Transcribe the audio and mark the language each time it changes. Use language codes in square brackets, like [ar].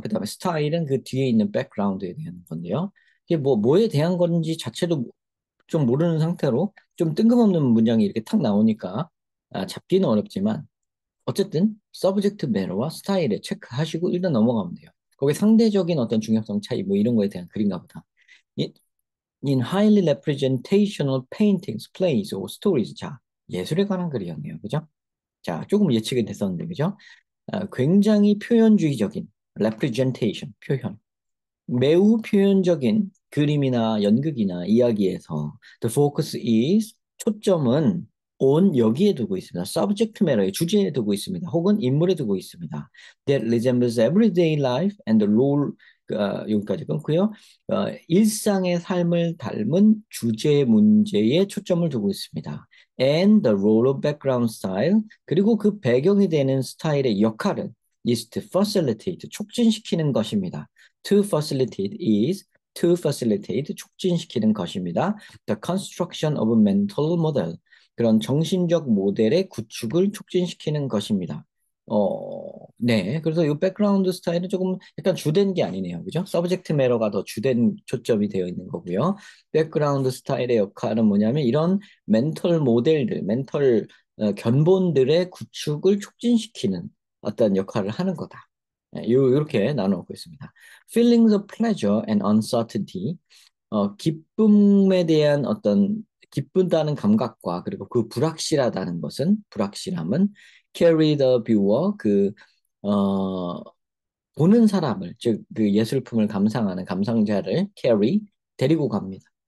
[ko] 그 다음에 스타일은 그 뒤에 있는 백그라운드에 대한 건데요. 이게 뭐에 대한 건지 자체도 좀 모르는 상태로 좀 뜬금없는 문장이 이렇게 탁 나오니까 잡기는 어렵지만 어쨌든 서브젝트 매너와 스타일에 체크하시고 일단 넘어가면 돼요. 거기에 상대적인 어떤 중요성 차이 뭐 이런 거에 대한 글인가 보다. [en] In, in highly representational paintings, plays or stories. [ko] 자, 예술에 관한 글이었네요. 그죠? 자, 조금 예측이 됐었는데, 그죠? 굉장히 표현주의적인 representation, 표현. 매우 표현적인 그림이나 연극이나 이야기에서 [en] the focus is, [ko] 초점은 on, 여기에 두고 있습니다. subject matter의 주제에 두고 있습니다. 혹은 인물에 두고 있습니다. [en] that resembles everyday life and the role. 여기까지 끊고요. [ko] 일상의 삶을 닮은 주제 문제에 초점을 두고 있습니다. [en] and the role of background style, [ko] 그리고 그 배경이 되는 스타일의 역할은 [en] is to facilitate, [ko] 촉진시키는 것입니다. [en] To facilitate is to facilitate, [ko] 촉진시키는 것입니다. [en] The construction of a mental model, [ko] 그런 정신적 모델의 구축을 촉진시키는 것입니다. 네. 그래서 이 백그라운드 스타일은 조금 약간 주된 게 아니네요. 그죠? 서브젝트 매러가 더 주된 초점이 되어 있는 거고요. 백그라운드 스타일의 역할은 뭐냐면 이런 멘털 모델들, 멘털 견본들의 구축을 촉진시키는 어떤 역할을 하는 거다. 이렇게 나눠놓고 있습니다. [en] Feelings of pleasure and uncertainty. [ko] 기쁨에 대한 어떤 기쁘다는 감각과 그리고 그 불확실하다는 것은, 불확실함은 [en] carry the viewer, [ko] 어, 보는 사람을, 즉 그 예술품을 감상하는 감상자를 carry, 데리고 갑니다.